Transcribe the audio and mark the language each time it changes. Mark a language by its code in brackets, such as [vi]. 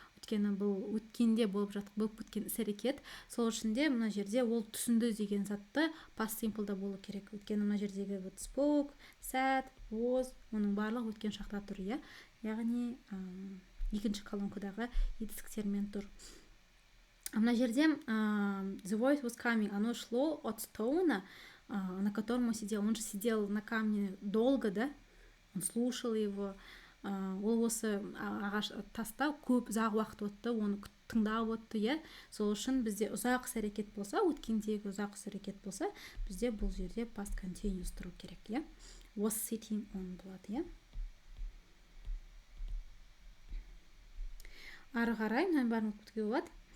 [kk] Өйткені бұл өткенде болып кеткен іс-әрекет. Сол үшін де мына жерде ол түсінді деген затты past simple'да болу керек. Өйткені мына жердегі spoke, said, was, оның барлығы өткен шақта тұр, иә. Яғни екінші колонкадағы етістіктермен тұр. Мына жерде [en] the voice was coming, [ru] оно шло от стоуна, на котором он сидел. Он же сидел на камне долго, да? Он слушал его. [kk] Ол осы ағаш таста көп ұзақ уақыт өтті, оны тыңдап өтті, иә. Сол үшін бізде ұзақ іс-әрекет болса, өткендегі ұзақ іс-әрекет болса, бізде бұл жерде past continuous тұру керек, иә. [en] Was sitting on болады, иә. [kk] Ары қарай мына бәрін оқытуға болады.